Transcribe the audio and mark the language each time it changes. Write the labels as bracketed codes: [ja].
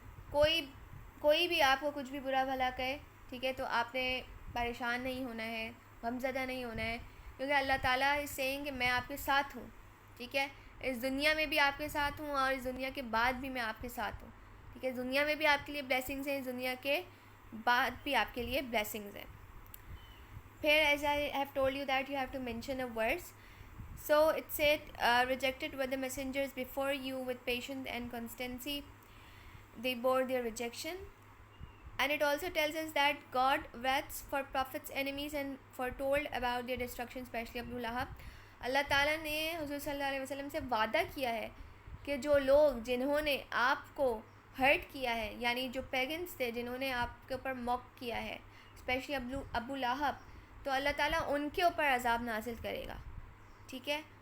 [ur] کوئی بھی آپ کو کچھ بھی برا بھلا کہے، ٹھیک ہے، تو آپ نے پریشان نہیں ہونا ہے، غمزدہ نہیں ہونا ہے، کیونکہ اللہ تعالیٰ اس سیئنگ کہ میں آپ کے ساتھ ہوں، ٹھیک ہے. اس دنیا میں بھی آپ کے ساتھ ہوں اور اس دنیا کے بعد بھی میں آپ کے ساتھ ہوں، ٹھیک ہے. دنیا میں بھی آپ کے لیے بلیسنگز ہیں، اس دنیا کے بعد بھی آپ کے لیے بلیسنگز ہیں. [en] پھر as I have told you that you have to mention a words. So it said, rejected were the messengers before you with patience and constancy. They bore their rejection. And it also tells us that God waits for prophets' enemies and foretold about their destruction, especially Abu Lahab. [ur] اللہ تعالیٰ نے حضور صلی اللہ علیہ وسلم سے وعدہ کیا ہے کہ جو لوگ جنہوں نے آپ کو ہرٹ کیا ہے، یعنی جو پیگنس تھے جنہوں نے آپ کے اوپر موک کیا ہے، اسپیشلی ابو لہب، تو اللہ تعالیٰ ان کے اوپر عذاب نازل کرے گا، ٹھیک ہے.